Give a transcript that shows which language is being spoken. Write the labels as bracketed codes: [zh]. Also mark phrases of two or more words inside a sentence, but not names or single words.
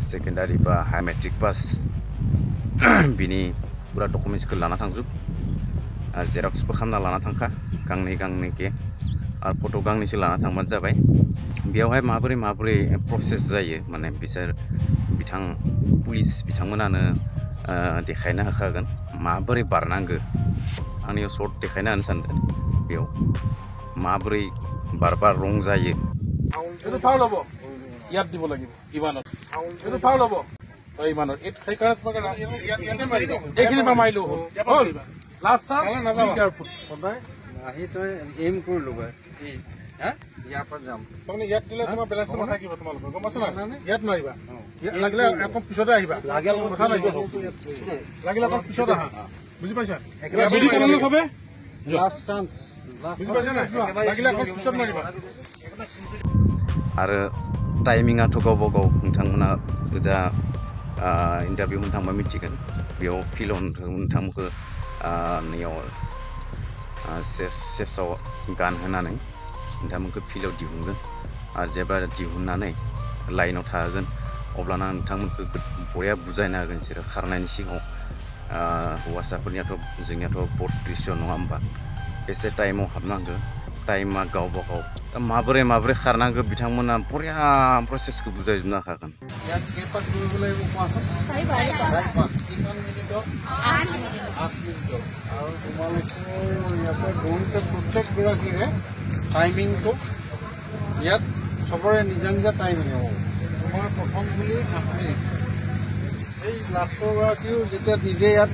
[brx] सेकेन्डारि बा [en] higher matric pass [brx] बिनि पुरा डकुमेन्ट्सखौ लाना थांजोब जेरक्सबो खालामना लाना थांखा गांनैके आरो फट' गांनैसो लाना थांबानो जाबाय बेयावहाय माबोरै प्रसेस जायो माने पुलिस बिथांमोनानो देखायना होखागोन माबोरै बारनांगो आंनियाव सर्ट देखायना होनो सानदों बेयाव माबोरै बारबा रं जायो [as] फाउल হ'ব ইয়াত দিব লাগিব ইমানত ফাউল হ'ব ইমানত সেইকাৰণে তোমাক এইখিনি মাৰিলো হ'ল [en] last chance careful [as] সদায় আহি তই এইম কৰি ল'বা ইয়াৰ পৰা যাম তাৰমানে ইয়াত দিলে তোমাৰ বেলেঞ্চ নাথাকিব তোমালোকৰ গম পাইছা না ইয়াত মাৰিবা লাগিলে আকৌ পিছতে আহিবা লাগিলে আকৌ পিছত আহা বুজি পাইছা [en] last chance [as] বুজি পাইছা না লাগিলে আকৌ পিছত মাৰিবা [brx] आरो टाइमिंआथ' गावबा गाव नोंथांमोना गोजा इन्टारभिउ होनो थांबा मिथिगोन बेयाव फिल्डआव नोंथांमोनखौ नैयाव सेसाव गान होनानै नोंथांमोनखौ फिल्डआव दिहुनगोन आरो जेब्ला दिहुननानै लाइनाव थाहोगोन अब्लाना नोंथांमोनखौ बरिया बुजायना होगोन बिसोरो खारनायनि सिगाङाव हौवासाफोरनियाथ' जोंनियाथ' बट रेस नङा होमबा एसे टाइमाव हाबनांगौ टाइमा गावबा गाव माबोरै खारनांगौ बिथांमोना बरिया प्रसेसखौ बुजायजोबनो हाखागोन [as] প্ৰত্যেকগৰাকীৰে টাইমিংটো ইয়াত সবৰে নিজা নিজা টাইমিং হ'ব তোমাৰ প্ৰথম বুলি 8 মিনিট এই লাষ্টৰ গৰাকীও যেতিয়া নিজে ইয়াত